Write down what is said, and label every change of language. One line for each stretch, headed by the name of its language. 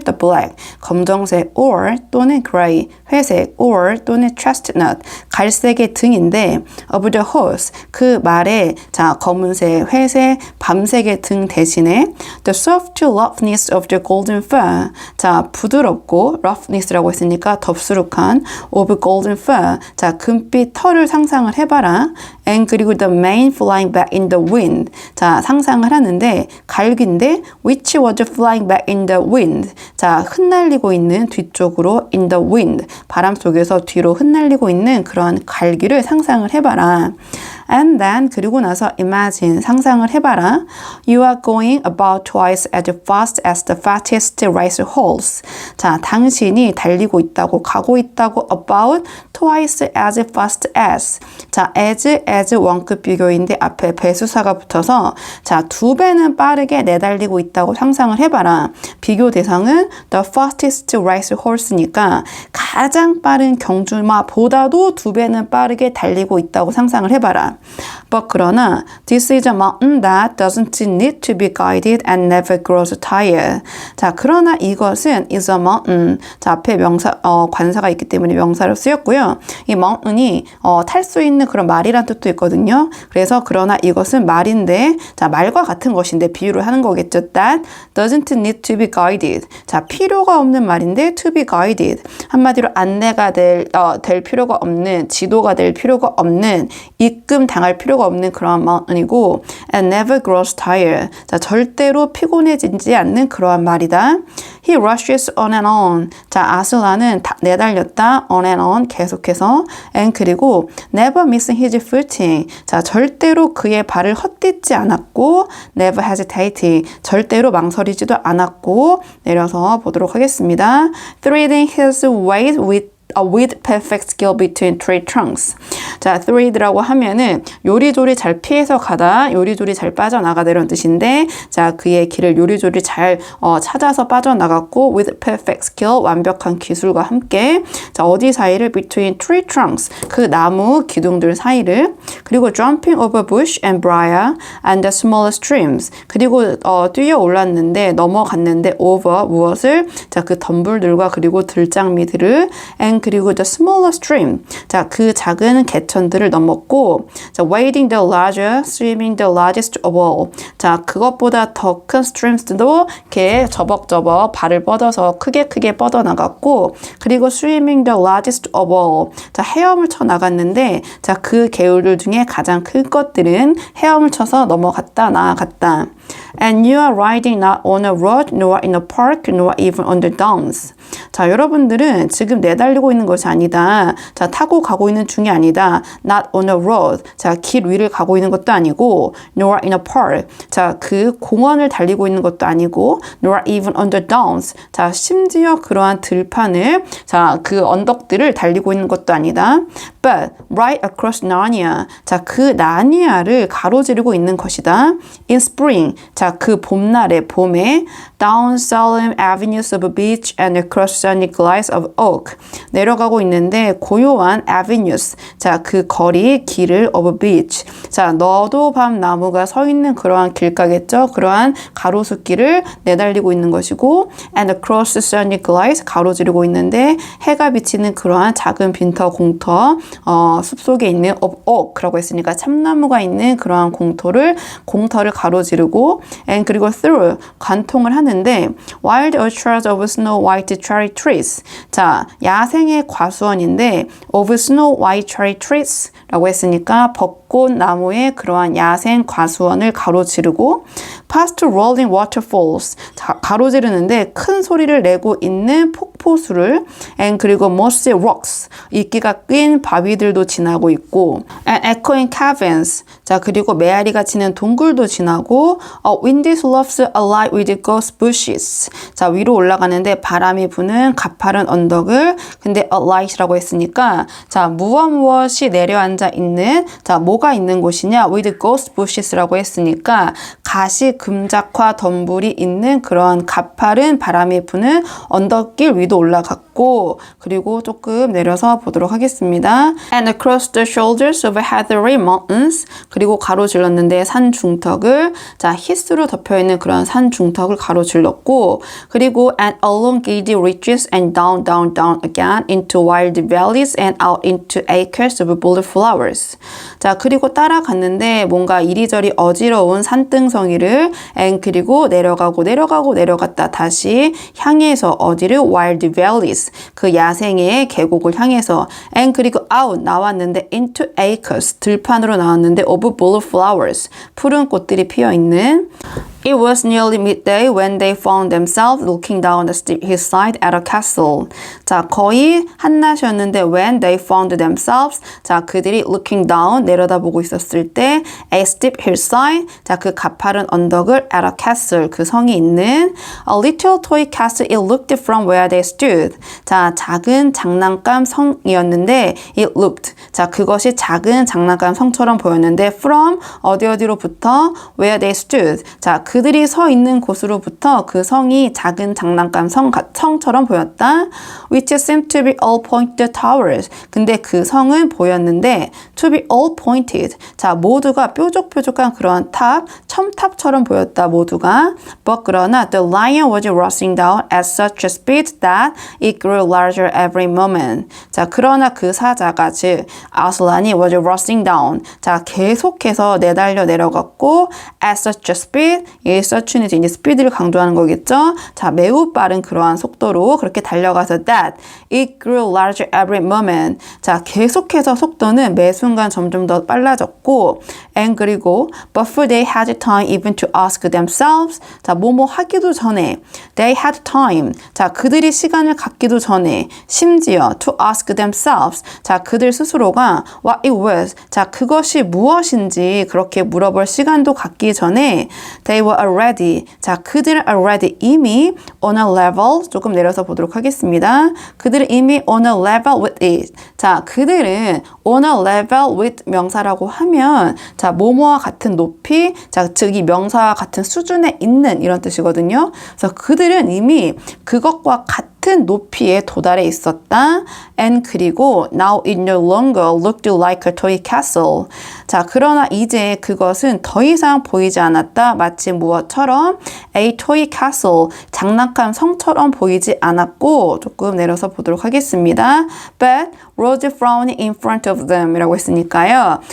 English: The black, 검정색 or 또는 gray, 회색 or 또는 chestnut, 갈색의 등인데 of the horse,
Korean: 그 말의 검은색, 회색, 밤색의 등 대신에
English: the soft roughness of the golden fur, 부드럽고 roughness라고 했으니까 덥수룩한 of golden fur,
Korean: 금빛 털을 상상을 해봐라.
English: and 그리고 the mane flying back in the wind, 상상을 하는데 갈기인데 which was flying back in the wind, 흩날리고 있는 뒤쪽으로 in the wind,
Korean: 바람 속에서 뒤로 흩날리고 있는 그런 갈기를 상상을 해봐라.
English: And then 그리고 나서 imagine 상상을 해봐라. You are going about twice as fast as the fastest race horse.
Korean: 당신이 달리고 있다고 가고 있다고
English: about twice as fast as.
Korean: as 원급 비교인데 앞에 배수사가 붙어서 두 배는 빠르게 내달리고 있다고 상상을 해봐라. 비교 대상은 the fastest race horse니까 가장 빠른 경주마보다도 두 배는 빠르게 달리고 있다고 상상을 해봐라.
English: But 그러나 this is a mountain that doesn't need to be guided and never grows tired. 그러나 이것은 is a mountain.
Korean: 앞에 명사 관사가 있기 때문에 명사로 쓰였고요. 이 mountain이 탈 수 있는 그런 말이란 뜻도 있거든요. 그래서 그러나 이것은 말인데 말과 같은 것인데 비유를 하는 거겠죠.
English: That doesn't need to be guided.
Korean: 필요가 없는 말인데 to be guided. 한마디로 안내가 될 필요가 없는, 지도가 될 필요가 없는, 입금 당할 필요가 없는 그러한 mountain이고
English: and never grows tired.
Korean: 절대로 피곤해지지 않는 그러한 말이다.
English: He rushes on and on.
Korean: 아슬란은 내달렸다.
English: on and on 계속해서 and 그리고 never missing his footing.
Korean: 절대로 그의 발을 헛디지 않았고 never hesitating. 절대로 망설이지도 않았고 내려서 보도록 하겠습니다.
English: Threading his way with perfect skill between tree trunks.
Korean: thread라고 하면은 요리조리 잘 피해서 가다, 요리조리 잘 빠져나가다 이런 뜻인데 그의 길을 요리조리 잘 찾아서 빠져나갔고 with perfect skill, 완벽한 기술과 함께 어디 사이를 between tree trunks, 그 나무 기둥들 사이를 그리고
English: jumping over bush and briar and the smaller streams,
Korean: 그리고 뛰어 올랐는데 넘어갔는데 over 무엇을? 그 덤불들과 그리고 들장미들을 and 그리고 the smaller stream, 그 작은 개천들을 넘었고
English: wading the larger, swimming the largest of all,
Korean: 그것보다 더 큰 streams도 이렇게 저벅저벅 발을 뻗어서 크게 뻗어나갔고 그리고 swimming the largest of all, 헤엄을 쳐 나갔는데 그 개울들 중에 가장 큰 것들은 헤엄을 쳐서 나아갔다.
English: And you are riding not on a road, nor in a park, nor even on the downs.
Korean: 여러분들은 지금 내달리고 있는 것이 아니다. 타고 가고 있는 중이 아니다.
English: Not on a road.
Korean: 길 위를 가고 있는 것도 아니고
English: nor in a park.
Korean: 그 공원을 달리고 있는 것도 아니고
English: nor even on the downs.
Korean: 심지어 그러한 들판을 그 언덕들을 달리고 있는 것도 아니다.
English: But right across Narnia.
Korean: 그 나니아를 가로지르고 있는 것이다.
English: In spring.
Korean: 그 봄에
English: down solemn avenues of beech and across sunny glades of oak.
Korean: 내려가고 있는데 고요한 avenues. 그 거리, 길을 of beech. 너도 밤 나무가 서 있는 그러한 길가겠죠. 그러한 가로수길을 내달리고 있는 것이고
English: and across sunny glades,
Korean: 가로지르고 있는데 해가 비치는 그러한 작은 빈터, 공터, 숲속에 있는 of oak라고 했으니까 참나무가 있는 그러한 공터를 가로지르고
English: 지나고 and 그리고 through 관통을 하는데 wild orchards of snow white cherry trees.
Korean: 자, 야생의 과수원인데 of snow white cherry trees 라고 했으니까 벚꽃 나무의 그러한 야생 과수원을 가로지르고
English: past rolling waterfalls.
Korean: 자, 가로지르는데 큰 소리를 내고 있는 폭포수를 and 그리고 mossy rocks. 이끼가 낀 바위들도 지나고 있고 and echoing caverns. 자, 그리고 메아리가 치는 동굴도 지나고
English: windy slopes alight with ghost bushes.
Korean: 자, 위로 올라가는데 바람이 부는 가파른 언덕을 근데 alight라고 했으니까 자, 무엇이 내려앉아 있는 자, 뭐가 있는 곳이냐? with ghost bushes라고 했으니까 가시 금작화 덤불이 있는 그런 가파른 바람이 부는 언덕길 위도 올라갔고 그리고 조금 내려서 보도록 하겠습니다.
English: And across the shoulders of heathery mountains.
Korean: 그리고 가로질렀는데 산 중턱을 자, 히스로 덮여있는 그런 산 중턱을 가로질렀고
English: 그리고 and along giddy ridges and down down down again into wild valleys and out into acres of bullet flowers.
Korean: 자, 그리고 따라갔는데 뭔가 이리저리 어지러운 산등성이를 and 그리고 내려가고 내려가고 내려갔다 다시 향해서 어디를 wild valleys 그 야생의 계곡을 향해서 and 그리고 out 나왔는데 into acres 들판으로 나왔는데 of bullet flowers 푸른 꽃들이 피어있는
English: It was nearly midday when they found themselves looking down the steep hillside at a castle.
Korean: 자, 거의 한낮이었는데 when they found themselves 자, 그들이 looking down 내려다보고 있었을 때 a steep hillside 자, 그 가파른 언덕을 at a castle 그 성이 있는
English: a little toy castle it looked from where they stood.
Korean: 자, 작은 장난감 성이었는데 it looked 자, 그것이 작은 장난감 성처럼 보였는데 from 어디로부터 where they stood. 자, 그들이 서 있는 곳으로부터 그 성이 작은 장난감 성처럼 보였다.
English: Which seemed to be all pointed towers.
Korean: 근데 그 성은 보였는데 to be all pointed. 자, 모두가 뾰족뾰족한 그런 탑, 첨탑처럼 보였다. 모두가.
English: But 그러나 the lion was rushing down at such a speed that it grew larger every moment.
Korean: 자, 그러나 그 사자가 즉 아슬란이 was rushing down. 자, 계속해서 내달려 내려갔고 at such a speed 이 such는 이제 스피드를 강조하는 거겠죠. 자, 매우 빠른 그러한 속도로 그렇게 달려가서 that it grew larger every moment. 자, 계속해서 속도는 매 순간 점점 더 빨라졌고 and 그리고 before they had time even to ask themselves. 자, 뭐뭐 하기도 전에 they had time. 자, 그들이 시간을 갖기도 전에 심지어
English: to ask themselves.
Korean: 자, 그들 스스로가 what it was. 자, 그것이 무엇인지 그렇게 물어볼 시간도 갖기 전에
English: they were already.
Korean: 자, 그들은 already 이미 on a level 조금 내려서 보도록 하겠습니다. 그들은 이미 on a level with it. 자, 그들은 on a level with 명사라고 하면 자, 뭐뭐와 같은 높이 자, 즉 이 명사와 같은 수준에 있는 이런 뜻이거든요. 그래서 그들은 이미 그것과 같은 높이에 도달해 있었다.
English: And 그리고 now it no longer looked like a toy castle.
Korean: 자, 그러나 이제 그것은 더 이상 보이지 않았다. 마치 무엇처럼 a toy castle 장난감 성처럼 보이지 않았고 조금 내려서 보도록 하겠습니다.
English: But rose frowning in front of them 이라고 했으니까요.